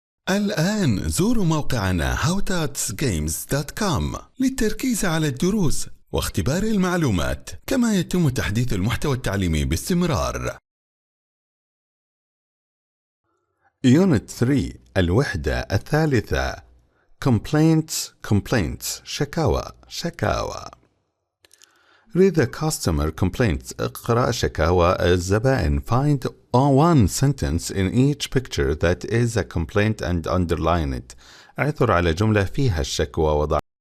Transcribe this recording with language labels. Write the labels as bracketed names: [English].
[Arabic] الآن زوروا موقعنا howtutsgames.com للتركيز على الدروس واختبار المعلومات، كما يتم تحديث المحتوى التعليمي باستمرار. [English] Unit 3 [Arabic] الوحدة الثالثة Complaints شكاوى. [English] Read the customer complaints. [Arabic] اقرأ شكاوى الزبائن. [English] Find one sentence in each picture that is a complaint and underline it. [Arabic] اعثر على جملة فيها الشكوى وضع.